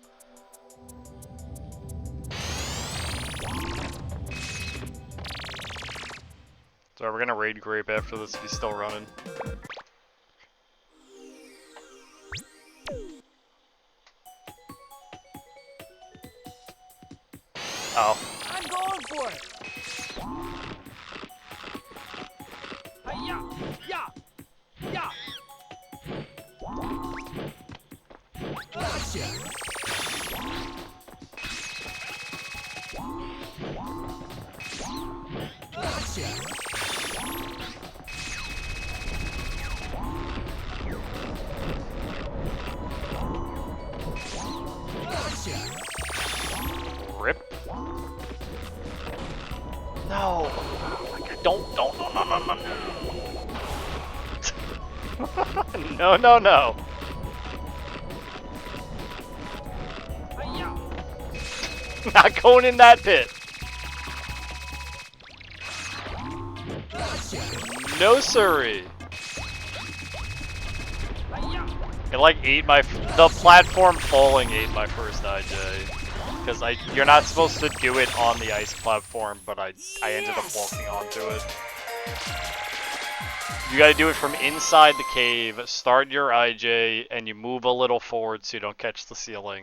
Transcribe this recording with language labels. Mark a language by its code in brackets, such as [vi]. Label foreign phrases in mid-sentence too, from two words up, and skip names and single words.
[en] So we're gonna raid grape after this if he's still running. Oh. I'm going for it! Hi-ya! Ya! Ya! Gotcha! Gotcha! Gotcha! Rip. No. Don't, no, no, no, no. No, no, no. Hi-ya! Not going in that pit. No siree. Hi-ya! It like ate my, the platform falling ate my first IJ. Because you're not supposed to do it on the ice platform, but I ended up walking onto it. You gotta do it from inside the cave, start your IJ, and you move a little forward so you don't catch the ceiling.